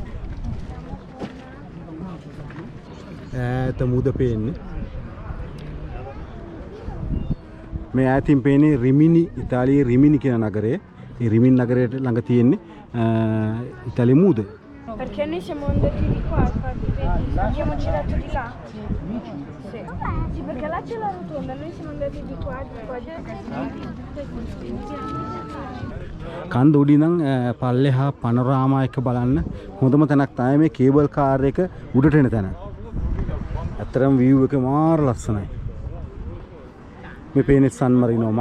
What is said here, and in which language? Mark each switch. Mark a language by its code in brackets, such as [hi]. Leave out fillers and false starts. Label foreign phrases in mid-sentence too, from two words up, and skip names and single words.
[si] ඈත මුද පේන්නේ. මේ ඈතින් පේන්නේ රිමිනි, ඉතාලියේ රිමිනි කියන නගරය. ඒ රිමිනි නගරයට ළඟ තියෙන්නේ ඉතාලියේ මුද. [it] Perché noi siamo andati di qua, infatti, vedi, abbiamo girato di là. Sì. Sì, perché là c'è la rotonda, noi siamo andati di qua, [si] කන්ද උඩින් නම් පල්ලෙහා පනෝරාමා එක බලන්න හොඳම තැනක් තමයි මේ [en] cable car [si] එක උඩට එන තැන. ඇත්තටම view එක මාර ලස්සනයි. මේ පේන්නේ සන් මරීනෝමයි.